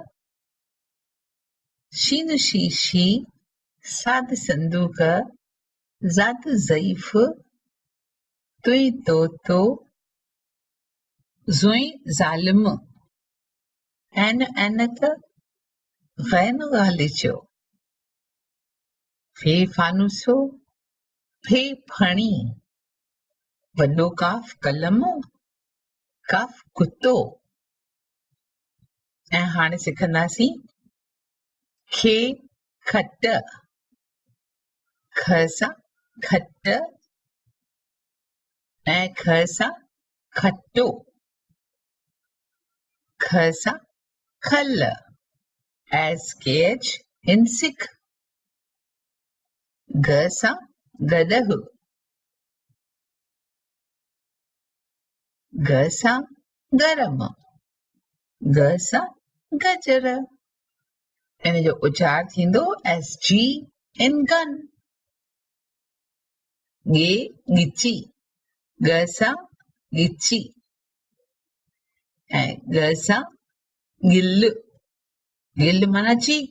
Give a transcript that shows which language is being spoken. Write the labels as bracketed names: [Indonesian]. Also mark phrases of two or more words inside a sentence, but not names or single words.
[Sindhi] शीन शीशी, साद संदूक, ज़ात ज़ईफ, तुई तोतो, ज़ुई ज़ालिम, ऐन ऐनक, गैन गालिचो, फे फानुसो, फे फणी, वॾो काफ कलम, काफ कुतो। ऐं हाणे सिखंदासीं खे खट, ख सां खट ऐं ख सां खटो, ख सां खल, [English] as catch in sick, [Sindhi] ग सां गदह, ग सां गरम, ग सां गजर। इन जो उचार थींदो SG इन गन। गे गिची, ग सां गिची ऐं ग सां गिल, गिल माना चीक।